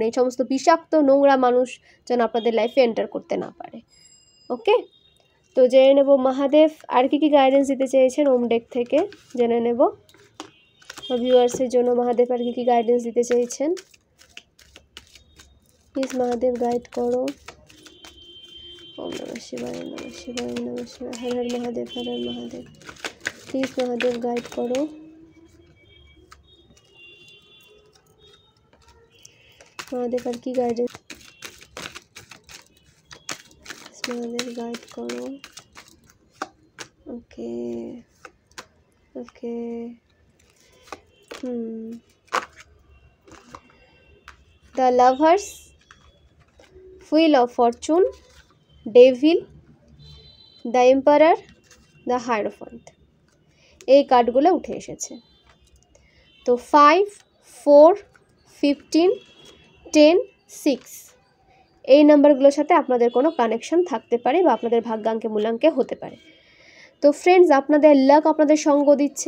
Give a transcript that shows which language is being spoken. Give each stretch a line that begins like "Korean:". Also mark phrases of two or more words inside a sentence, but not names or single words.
Bangla: এই সমস্ত বিষাক্ত নোংরা মানুষ যেন আপনাদের লাইফে এন্টার করতে না পারে। ওকে, তো জেনে নেব মহাদেব আর কি গাইডেন্স দিতে চেয়েছেন ওম ডেক থেকে, জেনে নেব ভিউয়ার্সের জন্য মহাদেব আর কি গাইডেন্স দিতে চেয়েছেন। প্লিজ মহাদেব গাইড করো।
Sanskrit: ওম নমঃ শিবায়, নমঃ শিবায়, নমঃ শিবায়, হর হর মহাদেব, হর হর মহাদেব।
Bangla: প্লিজ মহাদেব গাইড করো। মহাদেব আর কি গাইডেন্স, মহাদেব গাইড করো।
English: okay okay,
Bangla: দ্য লাভার্স, হুইল অফ ফরচুন, ডেভিল, দ্য এম্পারার, দ্য হায়েরোফ্যান্ট এই কার্ডগুলো উঠে এসেছে। তো 5, 4, 15, 10, 6 এই নাম্বারগুলোর সাথে আপনাদের কোনো কানেকশন থাকতে পারে বা আপনাদের ভাগ্যাঙ্কে মূলাঙ্কে হতে পারে। তো ফ্রেন্ডস, আপনাদের লাক আপনাদের সঙ্গ দিচ্ছে।